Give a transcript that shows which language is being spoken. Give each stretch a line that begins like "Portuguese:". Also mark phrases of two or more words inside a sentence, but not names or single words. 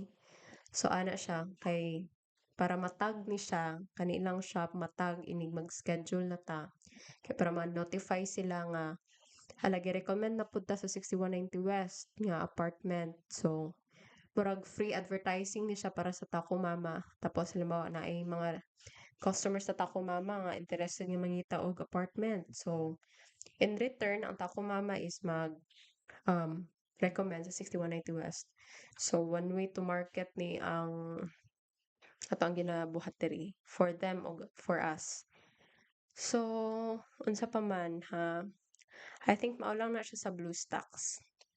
Cebuano: So ana siya kay para matag ni siya kanilang shop matag inig mag-schedule na ta kay para ma-notify sila nga halagi recommend na pud ta sa 6190 West nga apartment. So murag
English: free advertising
Cebuano: ni siya para sa Tako Mama. Tapos halimbawa na ay mga customers sa Tako Mama nga interested nga mangita og apartment. So
English: in return
Cebuano: ang Tako Mama is recommend sa 6190 West. So
English: one way to market
Cebuano: ni ang ato ang ginabuhat diri
English: for them
Cebuano: o
English: for us.
Cebuano: So unsa pa man ha,
English: I think
Cebuano: mao lang na siya sa BlueStacks.